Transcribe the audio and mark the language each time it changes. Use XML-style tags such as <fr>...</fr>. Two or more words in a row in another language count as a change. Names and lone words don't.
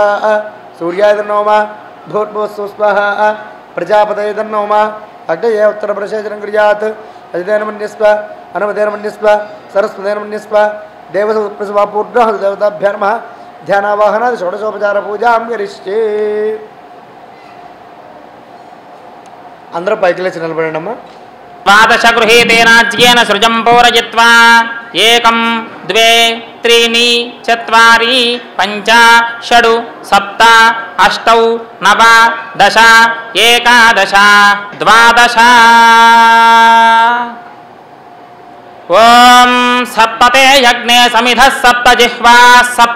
<sa>सूर्याय तन्नोमा भूर्भुवस्वस्वाहा. प्रजापतये तन्नोमा अग्नये उत्तरप्रशेषनं कुर्यात्. अजितेन मन्यस्व अनुमतेन मन्यस्व सरस्वतेन मन्यस्व देवसुप्रसवा पूर्णः देवताभ्यः नमः. ध्यानावाहनादि षोडशोपचारपूजां करिष्ये.</sa> <te>అందరూ పైకి లేచి నిలబడండమ్మా.</te> <sa>ద్వాదశ గృహీతేనాజ్యేన సృజం పౌరజిత్వా ఏకం ద్వే त्रीणि चत्वारि पञ्च षड् सप्त अष्टौ नव दश एकादश द्वादश ओम सप्तते यज्ञे समिधः सप्त जिह्वाः सप्त</sa>